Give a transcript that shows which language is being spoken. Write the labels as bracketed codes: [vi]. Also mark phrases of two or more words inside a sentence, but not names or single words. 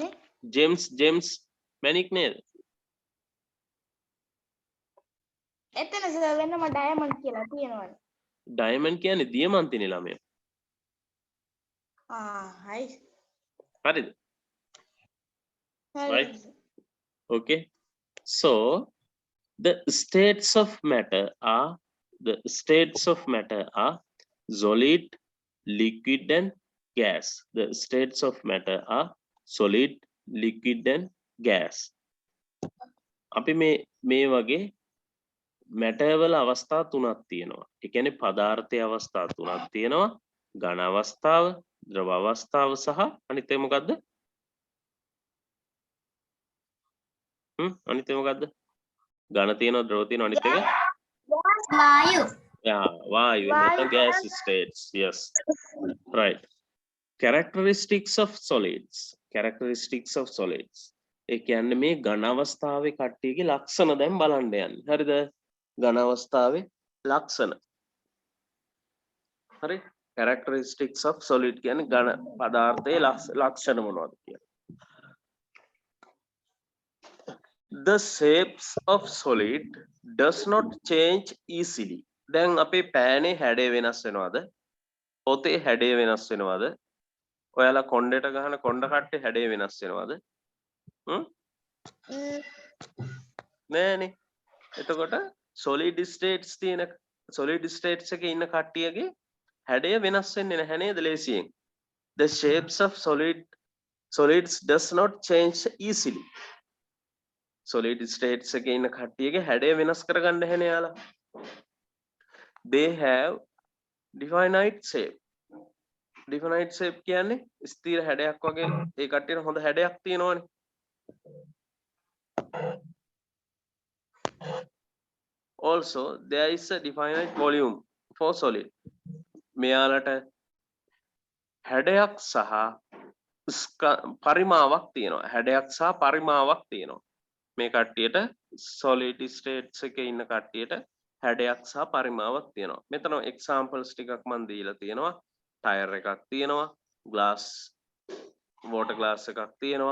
[si] ජේම්ස් මැනික් නේද? එතන සර් වෙනම ඩයමන්ඩ් කියලා තියෙනවනේ. ඩයමන්ඩ් කියන්නේ දියමන්තිනේ ළමයා. හයි. හරිද? හරි. [en] Right. Okay. So the states of matter are solid, liquid and gas. The states of matter are solid, liquid and gas. [si] අපි මේ වගේ matter වල අවස්ථා තුනක් තියෙනවා. ඒ කියන්නේ පදාර්ථයේ අවස්ථා තුනක් තියෙනවා. ඝන අවස්ථාව, ද්‍රව අවස්ථාව සහ අනිත් එක මොකද්ද? අනිත් එක මොකද්ද? ඝන තියෙනවා, ද්‍රව තියෙනවා, අනිත් එක වායු. වායු. නැත්නම් [en] gas states. Yes. Right. Characteristics of solids. [si] ඒ කියන්නේ මේ ඝන අවස්ථාවේ කට්ටියගේ ලක්ෂණ දැන් බලන්න යන්නේ. හරිද? ඝන අවස්ථාවේ ලක්ෂණ. හරි? [en] Characteristics of solid [si] කියන්නේ ඝන පදාර්ථයේ ලක්ෂණ මොනවද කියලා. [en] The shapes of solid does not change easily. [si] දැන් අපේ පෑනේ හැඩය වෙනස් වෙනවද? පොතේ හැඩය වෙනස් වෙනවද? ඔයාලා කොණ්ඩේට ගහන කොණ්ඩ කට්ටේ හැඩය වෙනස් වෙනවද? නෑනේ. එතකොට [en] solid states [si] එකේ ඉන්න කට්ටියගේ හැඩය වෙනස් වෙන්නේ නැහැ නේද ලේසියෙන්? [en] The shapes of solids does not change easily. solid states [si] එකේ ඉන්න කට්ටියගේ හැඩය වෙනස් කරගන්න නැහැ යාලා. [en] They have definite shape. Definite shape [si] කියන්නේ ස්ථිර හැඩයක් වගේ ඒ කට්ටියට හොඳ හැඩයක් තියෙනවනේ. [en] Also there is a definite volume for solid. [si] මෙයාලට හැඩයක් සහ පරිමාවක් තියෙනවා. හැඩයක් සහ පරිමාවක් තියෙනවා. මේ කට්ටියට [en] solid states [si] එකේ ඉන්න කට්ටියට හැඩයක් සහ පරිමාවක් තියෙනවා. මෙතන examples ටිකක් මම දීලා තියෙනවා. tire එකක් තියෙනවා, [en] glass water glass [si] එකක් තියෙනවා.